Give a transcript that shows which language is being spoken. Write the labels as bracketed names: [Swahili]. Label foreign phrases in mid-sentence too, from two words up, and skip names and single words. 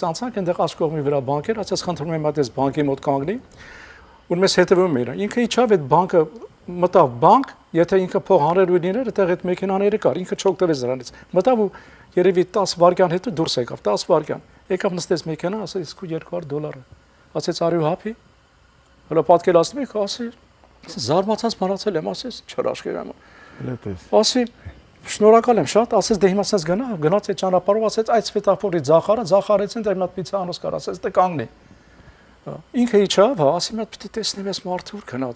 [Armenian] անցանք, այնտեղ աջ կողմի վրա բանկ էր, ասես խնդրում եմ այդպես բանկի մոտ կանգնի։ Ու մեզ հետևում էր։ Ինքը իջավ այդ բանկը մտավ բանկ, եթե ինքը փող հանրելու լիներ, այդտեղ այդ մեքենաները կար, ինքը չօգտվեց դրանից։ Մտավ ու երևի 10 վայրկյան հետո դուրս եկավ, 10 վայրկյան։ Եկավ նստեց մեքենա, ասեց քու $200։ Ասեց [English] are you happy։ [Armenian] Հələ պատկերացնում եք, ասի զարմացած մնացել եմ, ասես չհրաշքեր եմ։ Ասի շնորհակալ եմ շատ, ասեց դե հիմա ասես գնաց այդ ճանապարհով, ասեց այդ սվետաֆորի ձախարեցին, դեռ մի հատ պիցա անոց կար, ասեց դե կանգնի։ Ինքը իջավ, ասի մի հատ պիտի տեսնեմ ես մարդու գնաց։